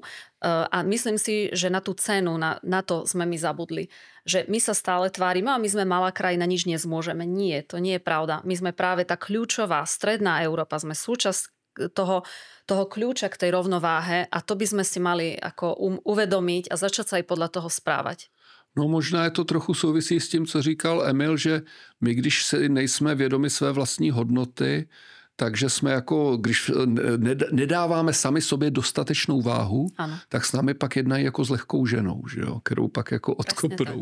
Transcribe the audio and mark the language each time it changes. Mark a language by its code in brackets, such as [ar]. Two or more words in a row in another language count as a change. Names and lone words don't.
[sk] A myslím si, že na tú cenu, na to sme my zabudli. Že my sa stále tvárime a my sme malá krajina, nič nezmôžeme. Nie, to nie je pravda. My sme práve tá kľúčová stredná Európa, sme súčasť toho kľúča k tej rovnováhe a to by sme si mali ako uvedomiť a začať sa aj podľa toho správať. [cs] No možná je to trochu souvisí s tím, co říkal Emil, že my, když si nejsme vědomi své vlastní hodnoty, takže jsme jako, když nedáváme sami sobě dostatečnou váhu, ano, tak s námi pak jednají jako s lehkou ženou, že jo, kterou pak jako odkopnou.